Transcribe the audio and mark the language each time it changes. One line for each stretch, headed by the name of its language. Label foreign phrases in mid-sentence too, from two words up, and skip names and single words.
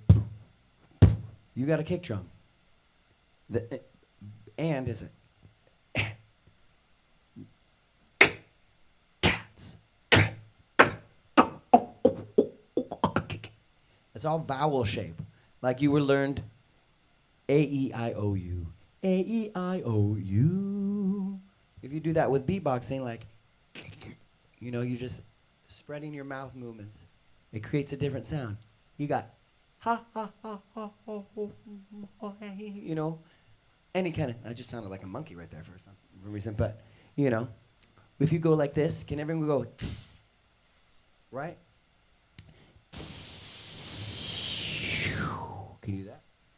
English: You got a kick drum. The and is a. Cats. It's all vowel shape, like you were learned. A-E-I-O-U. A-E-I-O-U. If you do that with beatboxing, like, you know, you're just spreading your mouth movements. It creates a different sound. You got ha ha ha ha ha ho, you know, any kind of. I just sounded like a monkey right there for some reason, but you know, if you go like this, can everyone go tss, right? Can you do that?